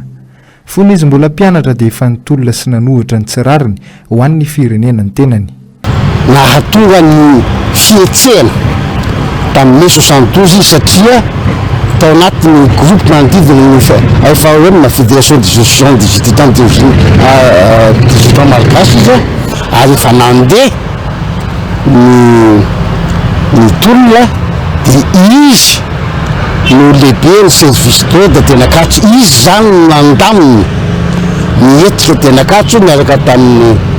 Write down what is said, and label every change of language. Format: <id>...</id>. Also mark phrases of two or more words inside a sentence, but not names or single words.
<mg>Fony izy mbola mpianatra dia efa nitolona sy nanohitra ny tsirariny ho an'ny firenena ny tenany. Nahatonga ny fihetsehana tamin'ny 72 satria tao anatin'ny groupe manodidina efa hoe na</mg> <fr>fédération des étudiants des étudiants malagasy</fr> <mg>izy ary efa nandeha ny tolona dia izy no lehibe ny</mg> <fr>service d'ordre</fr> <mg>tena katso izy zany nandaminy nietika tena katso miaraka tamin'ny</mg>